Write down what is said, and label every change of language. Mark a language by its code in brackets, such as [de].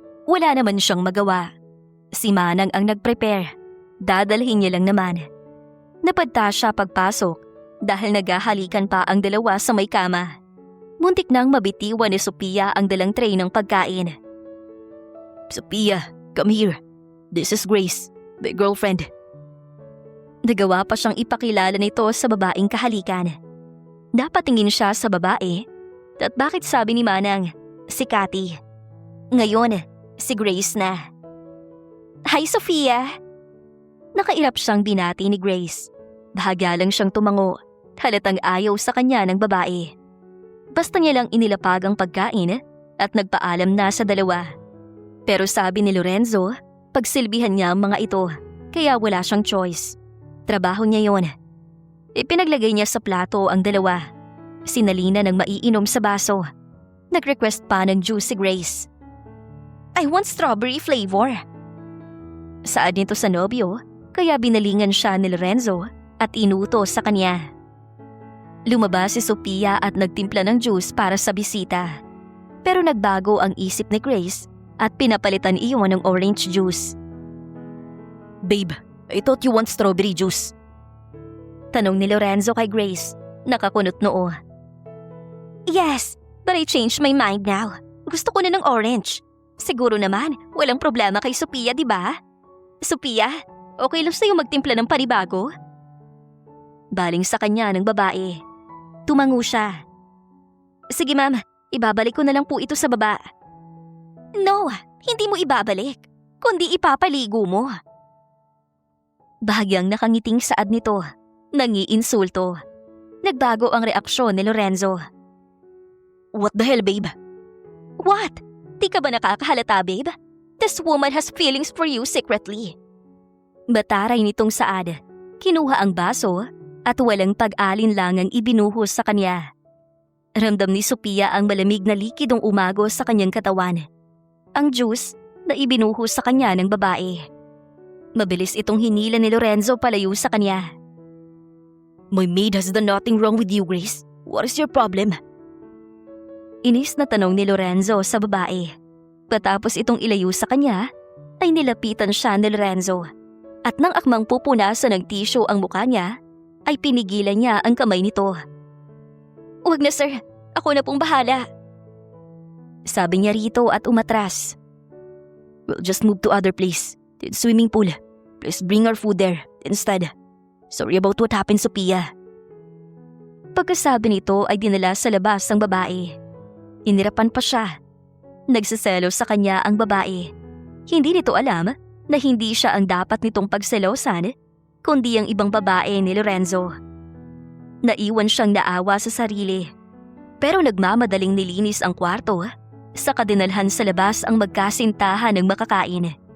[tl] Wala naman siyang magawa. Si Manang ang nag-prepare. Dadalhin niya lang naman. Napadta siya pagpasok dahil naghahalikan pa ang dalawa sa may kama. Muntik nang mabitiwan ni Sophia ang dalang tray ng pagkain. [en] "Sophia, come here. This is Grace, my girlfriend." [tl] Nagawa pa siyang ipakilala nito sa babaeng kahalikan. Napatingin siya sa babae at bakit sabi ni Manang, si Cathy. Ngayon, si Grace na. "Hi, Sophia!" Nakairap siyang binati ni Grace. Bahaga lang siyang tumango, halatang ayaw sa kanya ng babae. Basta niya lang inilapag ang pagkain at nagpaalam na sa dalawa. Pero sabi ni Lorenzo, pagsilbihan niya ang mga ito, kaya wala siyang choice. Trabaho niya yon. Ipinaglagay niya sa plato ang dalawa. Sinalina ng maiinom sa baso. Nag-request pa ng juice si Grace. [en] "I want strawberry flavor." [tl] Saad nito sa nobyo, kaya binalingan siya ni Lorenzo at inutos sa kanya. Lumabas si Sophia at nagtimpla ng juice para sa bisita. Pero nagbago ang isip ni Grace at pinapalitan iyon ng orange juice. [en] "Babe, I thought you want strawberry juice." [tl] Tanong ni Lorenzo kay Grace, nakakunot noo. [en] "Yes, but I changed my mind now. [tl] Gusto ko na ng orange. Siguro naman, walang problema kay Sophia, di ba? Sophia, okay lang sa'yo magtimpla ng panibago?" Baling sa kanya ng babae. Tumango siya. "Sige ma'am, ibabalik ko na lang po ito sa baba." "No, hindi mo ibabalik, kundi ipapaligo mo." Bahagyang nakangiting saad nito, nangiinsulto. Nagbago ang reaksyon ni Lorenzo. [en] "What the hell, babe?" [tl] "What? Di ka ba nakakahalata, babe? [en] This woman has feelings for you secretly." [tl] Bataray nitong saad. Kinuha ang baso at walang pag-alinlangang ibinuhos sa kanya. Ramdam ni Sophia ang malamig na likidong umagos sa kanyang katawan. Ang juice na ibinuhos sa kanya ng babae. Mabilis itong hinila ni Lorenzo palayo sa kanya. [en] "My maid has done nothing wrong with you, Grace. What is your problem?" [tl] Inis na tanong ni Lorenzo sa babae. Patapos itong ilayo sa kanya, ay nilapitan siya ni Lorenzo. At nang akmang pupunasan ng tissue ang mukha niya, ay pinigilan niya ang kamay nito. "Huwag na sir, ako na pong bahala." Sabi niya rito at umatras. [en] "We'll just move to other place, the swimming pool. Please bring our food there instead. Sorry about what happened, Sophia." [tl] Pagkasabi nito ay dinala sa labas ang babae. Inirapan pa siya. Nagsaselo sa kanya ang babae. Hindi nito alam na hindi siya ang dapat nitong pagselosan, kundi ang ibang babae ni Lorenzo. Naiwan siyang naawa sa sarili. Pero nagmamadaling nilinis ang kwarto, saka dinalhan sa labas ang magkasintahan ng makakain.